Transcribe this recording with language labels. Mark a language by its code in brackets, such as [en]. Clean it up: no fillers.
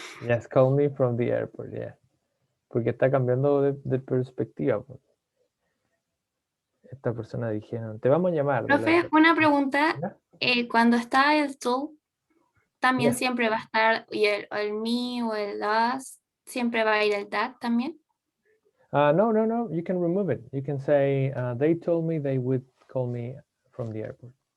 [en] Yes, call me from the airport, yeah. [es] Porque está cambiando de perspectiva. Esta persona dijeron, te vamos a llamar. Profe, una pregunta. Cuando está el told, también siempre va a estar, y el me o el us, siempre va a ir el that también. [en] No, you can remove it. You can say, they told me they would call me from the airport.